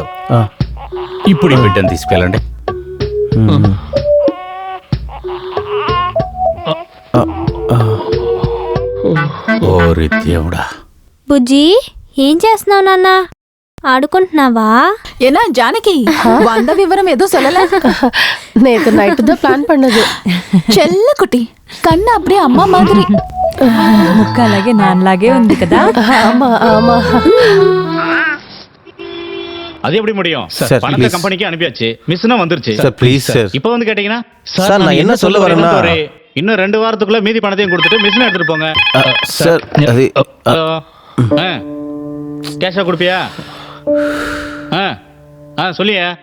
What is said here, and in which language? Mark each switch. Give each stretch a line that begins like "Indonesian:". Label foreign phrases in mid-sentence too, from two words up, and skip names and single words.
Telugu: ఇప్పుడు ఈ బిడ్డను తీసుకెళ్ళండి. ఓరి దేవుడా. బుజ్జి, ఏం చేస్తున్నావు నాన్న? ఆడుకుంటున్నావా? ఏనా జానకి, 100 వివరం ఏదో சொல்லல.
Tamil: நேத்து நைட்டு தான் பிளான் பண்ணது. செல்ல குட்டி கண்ணு அப்புடே அம்மா மாதிரி.
Telugu: ముక్క అలాగే నాన్నలాగే ఉంది కదా.
Tamil: ஆமா ஆமா. அது எப்படி முடியும்? சார், பணத்தை please. கம்பெனிக்கு அனுப்பியாச்சு, மிஸ்னா வந்துருச்சு. சார் ப்ளீஸ் சார். இப்போ வந்து கேட்டீங்கன்னா சார் நான் என்ன சொல்ல வரேன்னா, இன்னும் 2 வாரத்துக்குள்ள மீதி பணத்தையும் கொடுத்துட்டு மிஸ்னா எடுத்துட்டு போங்க. சார் அது கேஷா கொடுப்பியா? சொல்லியா?